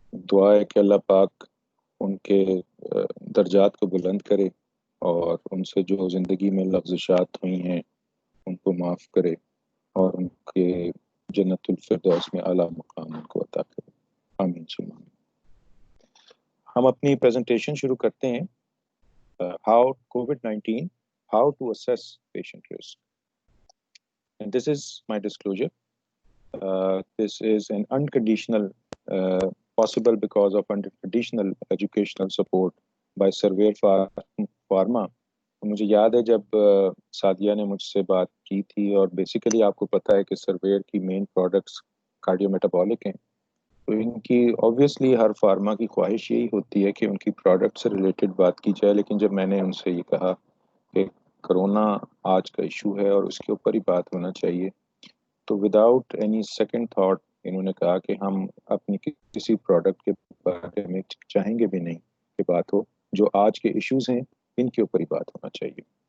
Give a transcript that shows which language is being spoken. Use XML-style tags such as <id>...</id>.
<ur>دعا ہے کہ اللہ پاک ان کے درجات کو بلند کرے اور ان سے جو زندگی میں لغزشات ہوئی ہیں ان کو معاف کرے اور ان کے جنت الفردوس میں اعلیٰ مقام ان کو عطا کرے. آمین ثم آمین. ہم اپنی پریزنٹیشن شروع کرتے ہیں.</ur> <en>How COVID-19 how to assess patient risk. And this is my disclosure. This is an unconditional possible because of unconditional educational support by Surveyor Pharma.</en> <ur>مجھے یاد ہے جب سعدیہ نے مجھ سے بات کی تھی اور بیسیکلی آپ کو پتہ ہے کہ سرویر کی مین پروڈکٹس کارڈیو میٹابولک ہیں، تو ان کی اوبویسلی ہر فارما کی خواہش یہی ہوتی ہے کہ ان کی پروڈکٹ سے ریلیٹڈ بات کی جائے. لیکن جب میں نے ان سے یہ کہا کہ کرونا آج کا ایشو ہے اور اس کے اوپر ہی بات ہونا چاہیے، تو</ur> <en>without any second thought</en> <ur>انہوں نے کہا کہ ہم اپنی کسی پروڈکٹ کے بارے میں چاہیں گے بھی نہیں کہ بات ہو، جو آج کے ایشوز ہیں ان کے اوپر ہی بات ہونا چاہیے.</ur>